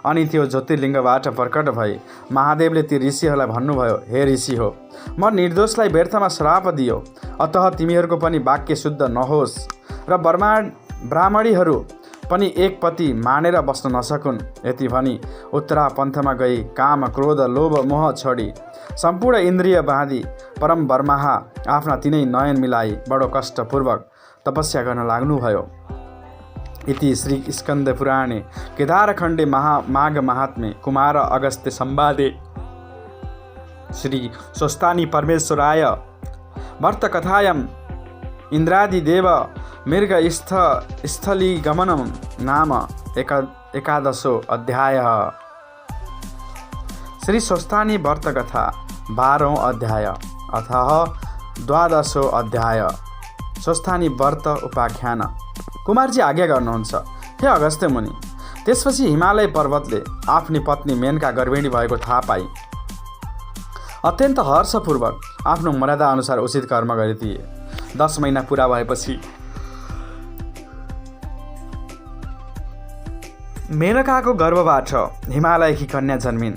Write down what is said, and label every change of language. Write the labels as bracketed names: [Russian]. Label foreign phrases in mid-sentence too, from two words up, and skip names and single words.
[Nepali] अनि त्यो ज्योतिर्लिङ्गबाट प्रकट भई महादेवले ती ऋषिहरूलाई भन्नुभयो, हे ऋषि हो, म निर्दोषलाई व्यर्थमा श्राप दियो, अतः तिमीहरूको पनि वाक्य शुद्ध नहोस् र ब्राह्मणीहरू पनि एक पति मानेर बस्न नसकुन्। यति भनी उत्तरा पन्थमा गई काम क्रोध लोभ मोह छोडी सम्पूर्ण इन्द्रिय बाँधी परम बर्माहा आफ्ना तिनै नयन मिलाई बडो कष्टपूर्वक तपस्या गर्न लाग्नुभयो। [Sanskrit] इति श्री स्कन्द पुराणे केदारखण्डे माघ महात्म्ये कुमार अगस्त्य संवादे श्री स्वस्तानी परमेश्वराय वर्तकथायां इन्द्रादिदेव मृग स्थलीगमनं नाम एकादशो अध्यायः। श्री स्वस्तानी व्रतकथा 12वां अध्याय अथः 12वां अध्याय। स्वस्थानी व्रत उपाख्यान। [Nepali] कुमारजी आज्ञा गर्नुहुन्छ, हे अगस्त्य मुनि। त्यसपछि हिमालय पर्वतले आफ्नी पत्नी मेनका गर्भिणी भएको थाहा पाई अत्यन्त हर्षपूर्वक आफ्नो मर्यादा अनुसार उचित कर्म गरिदिए। 10 महिना पुरा भएपछि मेनकाको गर्भबाट हिमालयकी कन्या जन्मिन्।